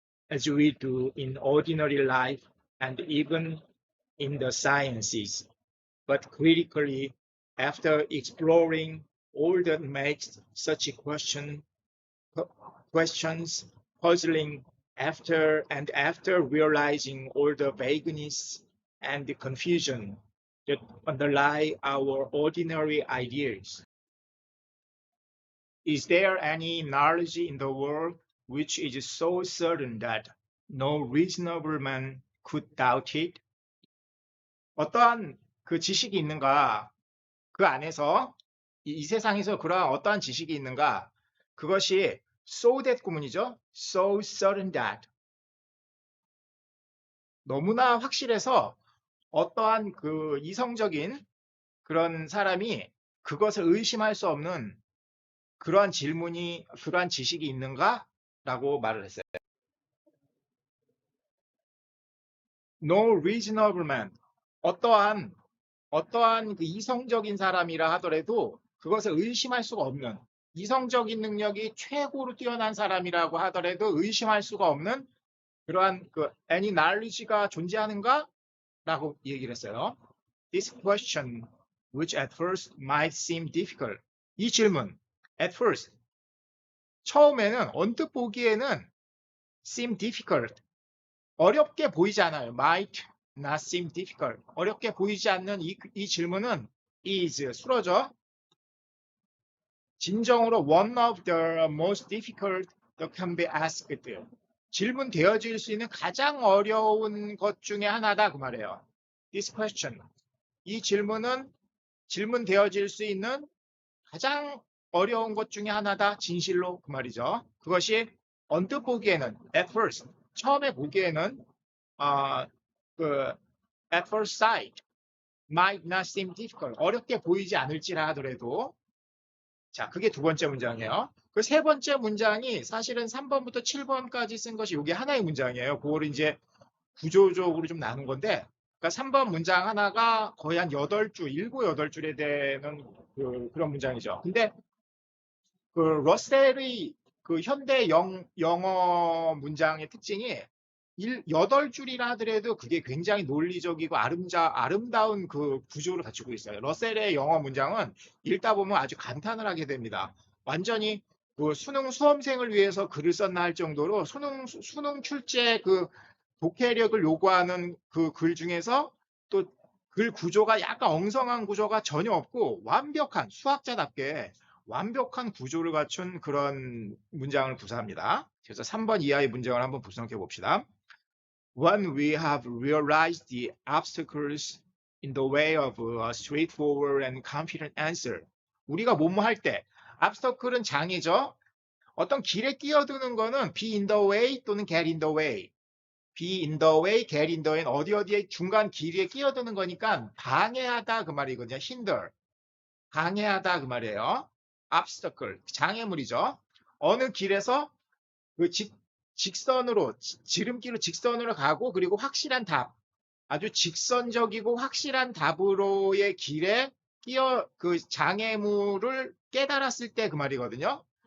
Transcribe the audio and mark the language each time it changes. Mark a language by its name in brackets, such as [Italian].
[English] as we do in ordinary life and even in the sciences, but critically after exploring all that makes such questions puzzling, after realizing all the vagueness and the confusion that underlie our ordinary ideas. Is there any knowledge in the world which is so certain that no reasonable man could doubt it? [Korean] 어떠한 그 지식이 있는가? 그 안에서 이 세상에서 그러한 어떠한 지식이 있는가? 그것이 [English] so that [Korean] 구문이죠. [English] So certain that. [Korean] 너무나 확실해서 어떠한 그 이성적인 그런 사람이 그것을 의심할 수 없는 그러한 질문이, 그러한 지식이 있는가? 라고 말을 했어요. [English] No reasonable man. [Korean] 어떠한 그 이성적인 사람이라 하더라도 그것을 의심할 수가 없는, 이성적인 능력이 최고로 뛰어난 사람이라고 하더라도 의심할 수가 없는 그러한 그 [English] any knowledge [Korean] 가 존재하는가? 라고 얘기를 했어요. [English] This question, which at first might seem difficult. [Korean] 이 질문, [English] at first, [Korean] 처음에는 언뜻 보기에는 [English] seem difficult, [Korean] 어렵게 보이지 않아요. [English] Might not seem difficult. [Korean] 어렵게 보이지 않는 이 질문은 is, 수로죠. 진정으로 [English] one of the most difficult that can be asked. [Korean] 질문 되어질 수 있는 가장 어려운 것 중에 하나다 그 말이에요. [English] This question. [Korean] 이 질문은 질문 되어질 수 있는 가장 어려운 것 중에 하나다. 진실로 그 말이죠. 그것이 언뜻 보기에는 [English] at first, [Korean] 처음에 보기에는 [English] at first sight might not seem difficult. [Korean] 어렵게 보이지 않을지라 하더라도. 자, 그게 두 번째 문장이에요. 그 세 번째 문장이 사실은 3번부터 7번까지 쓴 것이 이게 하나의 문장이에요. 그걸 이제 구조적으로 좀 나눈 건데, 그러니까 3번 문장 하나가 거의 한 8줄, 7, 8줄에 되는 그런 문장이죠. 근데 그 러셀의 그 현대 영어 문장의 특징이 8줄이라 하더라도 그게 굉장히 논리적이고 아름다운 그 구조를 갖추고 있어요. 러셀의 영어 문장은 읽다 보면 아주 감탄을 하게 됩니다. 완전히 그 수능 수험생을 위해서 글을 썼나 할 정도로 수능 출제 그 독해력을 요구하는 그 글 중에서 또 글 구조가 약간 엉성한 구조가 전혀 없고 완벽한, 수학자답게 완벽한 구조를 갖춘 그런 문장을 구사합니다. 그래서 3번 이하의 문장을 한번 분석해 봅시다. [English] When we have realized the obstacles in the way of a straightforward and confident answer. [Korean] 우리가 뭐뭐 할 때, obstacle은 장애죠. 어떤 길에 끼어드는 거는 [English] be in the way [Korean] 또는 [English] get in the way. be in the way, [Korean] get in the way 어디에 중간 길에 끼어드는 거니까 방해하다 그 말이거든요. hinder. 방해하다 그 말이에요. obstacle, 장애물이죠. 어느 길에서 그 직선으로, 지름길로 직선으로 가고 그리고 확실한 답, 아주 직선적이고 확실한 답으로의 길에 그 장애물을 깨달았을 때 그 말이거든요.